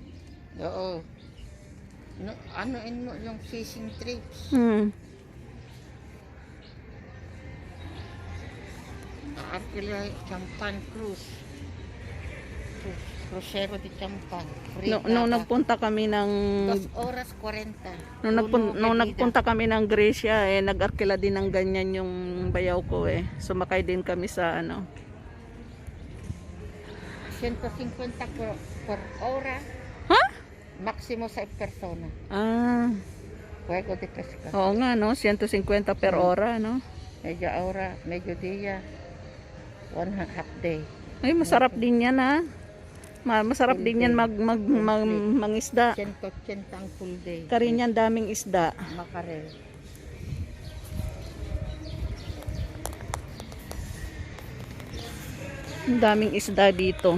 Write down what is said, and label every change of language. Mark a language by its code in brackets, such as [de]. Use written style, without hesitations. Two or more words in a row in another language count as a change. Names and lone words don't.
[tl] Oo. No, ano mo yung fishing trips? [es] Arkila Champan Cruz. Crucero de Champan. [tl] Nung nagpunta kami ng 2 oras 40. nung nagpunta kami ng Gracia, nag-arkila din ng ganyan yung bayaw ko Sumakay din kami sa [es] 150 por hora. [tl] Ha? [es] Máximo 6 persona. [tl] Ah, [es] Juego de pesca. [tl] oo nga, no? 150 per hora, no? [es] Media hora, mediodía, 1 [en] half day. [tl] Ay, masarap din yan, ha? Masarap din yan mangisda. 180 ang full day. Karinyan, daming isda. Makarel. Ang daming isda dito.